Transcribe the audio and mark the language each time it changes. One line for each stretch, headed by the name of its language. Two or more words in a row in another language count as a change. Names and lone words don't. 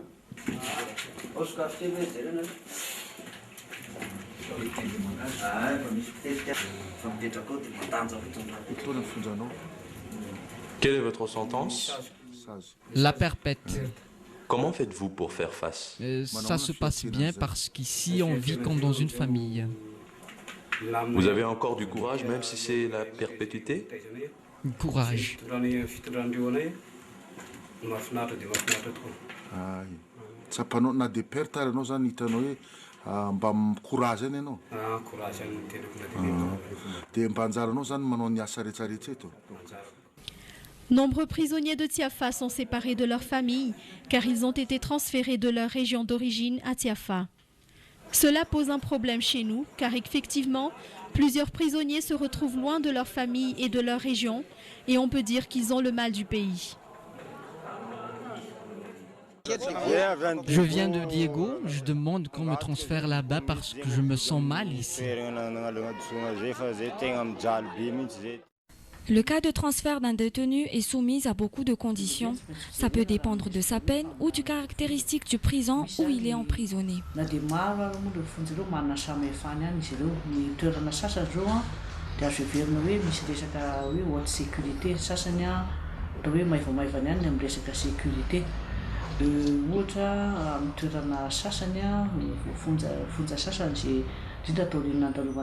French: Quelle est votre sentence? La perpète. Comment faites-vous pour faire face? Ça se passe bien parce qu'ici on vit comme dans une famille. Vous avez encore du courage même si c'est la perpétuité? Courage.
Malagasy: Tsapanao na
French: de perte
Malagasy: anao zany hitanao hoe mba courage any anao. Dia mba anjaranao zany manao ny asa rehetrarehetra eto.
French: Nombreux prisonniers de Tiafa sont séparés de leur famille car ils ont été transférés de leur région d'origine à Tiafa. Cela pose un problème chez nous car effectivement, plusieurs prisonniers se retrouvent loin de leur famille et de leur région et on peut dire qu'ils ont le mal du pays. Je viens de Diego, je demande qu'on me transfère là-bas parce que je me sens mal ici. Le cas de transfert d'un détenu est soumis à beaucoup de conditions. Ça peut dépendre de sa peine ou du caractéristique du prison où il est emprisonné.
Malagasy: Ohatra amin'ny toerana sasany fonja sasany izay indrindra tao aoriana andalovan'ny